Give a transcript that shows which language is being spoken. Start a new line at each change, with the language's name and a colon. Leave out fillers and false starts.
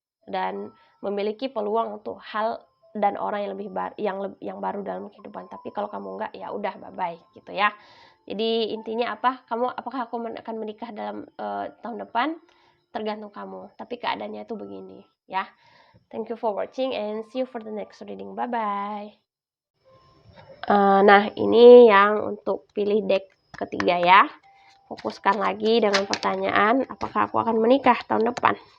Indonesian: Dan memiliki peluang untuk hal dan orang yang lebih yang baru dalam kehidupan. Tapi kalau kamu enggak ya udah bye-bye gitu ya. Jadi intinya apa? Apakah aku akan menikah dalam tahun depan? Tergantung kamu. Tapi keadaannya itu begini ya.
English: Thank you for watching and see you for the next reading. Bye-bye.
Indonesian: Nah, ini yang untuk pilih deck ketiga ya. Fokuskan lagi dengan pertanyaan, apakah aku akan menikah tahun depan?